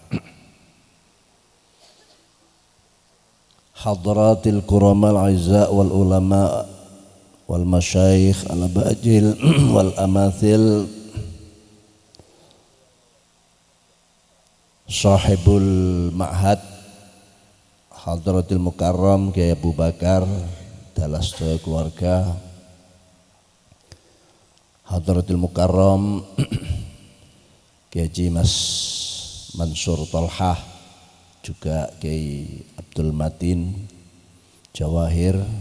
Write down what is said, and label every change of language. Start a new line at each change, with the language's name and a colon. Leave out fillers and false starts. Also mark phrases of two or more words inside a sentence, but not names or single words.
Arabic: حضرات الكرام الأعزاء والعلماء والمشايخ الأجلاء والأماثل, صاحب المعهد حضرة المكرم Kiai Abu Bakar
Javanese: dalam sedaya keluarga,
Arabic: حضرة المكرم
Javanese: Kiai Haji Mas Mansur Tolhah, juga Kiai Abdul Matin Jawahir,